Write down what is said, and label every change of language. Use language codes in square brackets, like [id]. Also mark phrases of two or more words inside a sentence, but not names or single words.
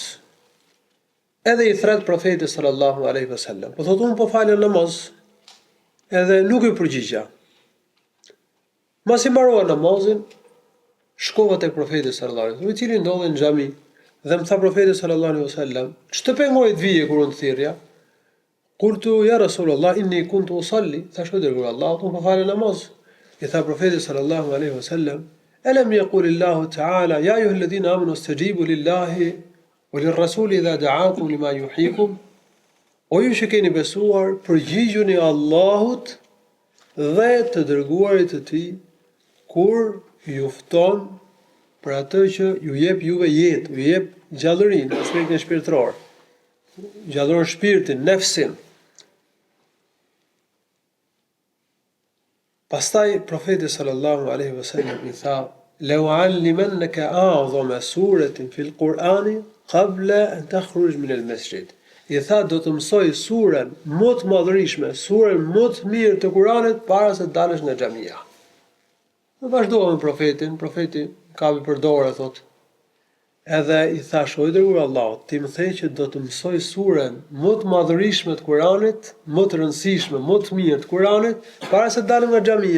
[sq] Edhe i thret profetit [ar] صلى الله عليه وسلم. [sq] Po thotë unë po falem namaz, edhe nuk i përgjigja. Masi mbarova namazin, shkova tek profeti [ar] صلى الله عليه وسلم, [sq] i cili ndodhej në xhami, dhe më tha profeti [ar] صلى الله عليه وسلم, [sq] ç'të pengoi të vije kur unë thirrja? [ar] قلت يا رسول الله إني كنت أصلي, [sq] thash o dërguar Allahut, unë po falem namaz. I tha profeti [ar] صلى الله عليه وسلم، ألم يقل الله تعالى يا أيها الذين آمنوا استجيبوا لله وللرسول إذا دعاكم لما يحييكم. [sq] O ju që keni besuar, përgjigjuni Allahut dhe të dërguarit të tij kur ju fton për atë që ju jep juve jetë, ju jep gjallërinë, aspektin shpirtëror, gjallëron shpirtin, nefsin. Pastaj profeti [ar] صلى الله عليه وسلم [sq] i tha, [ar] "لأعلمنك أعظم سورة في القرآن قبل أن تخرج من المسجد." [sq] I tha, do të mësoj surën më të madhërishme, surën më të mirë të Kur'anit para se të dalësh nga xhamia. Dhe vazhdova me profetin, profeti ka për dorë, thot. Edhe i thash, o i dërguar Allahut, ti më the që do të mësoj surën më të madhërishme të Kuranit, më të rëndësishme, më të mirë të Kuranit, para se të dalim nga xhamia.